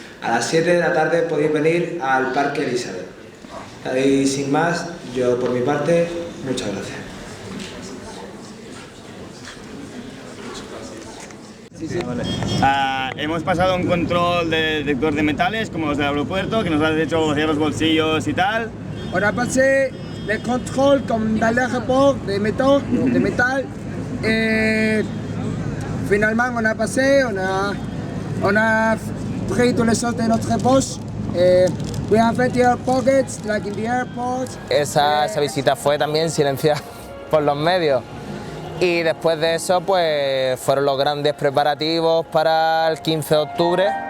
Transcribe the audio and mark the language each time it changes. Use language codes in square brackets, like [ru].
[es] A las 7 de la tarde podéis venir al Parque Elizabeth. Y sin más, yo por mi parte, muchas gracias. Hemos pasado un control de detector de metales, como los del aeropuerto, que nos han hecho vaciar los bolsillos y tal. [fr] On a passé les contrôles comme dans l'aéroport des métaux, de métal, et finalement on a passé, on a pris tous les choses de notre poche. [en] We have emptied our pockets, like in the airport. [es] Esa visita fue también silenciada por los medios. Y después de eso, pues fueron los grandes preparativos para el 15 de octubre.